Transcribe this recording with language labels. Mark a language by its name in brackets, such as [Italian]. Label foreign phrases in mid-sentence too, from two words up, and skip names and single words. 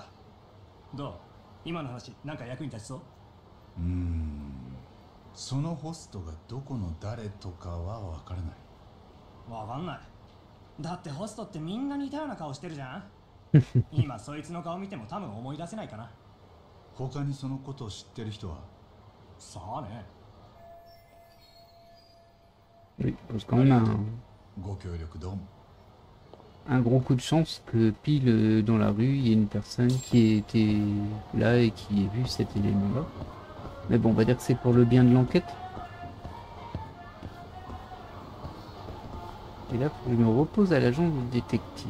[Japanese] どう？今の話なんか役に立ちそう？そのホストがどこの誰とかはわからない。わかんない。だってホストってみんな似たような顔してるじゃん。今そいつの顔見ても多分思い出せないかな。他にそのことを知ってる人は？さあね。 [French] Oui, parce qu'on a [Japanese] ご協力どうも。 [French] un gros coup de chance que pile dans la rue, il y ait une personne qui était là et qui ait vu cet élément-là. Mais bon, on va dire que c'est pour le bien de l'enquête. Et là, faut que je me repose à l'agent du détective.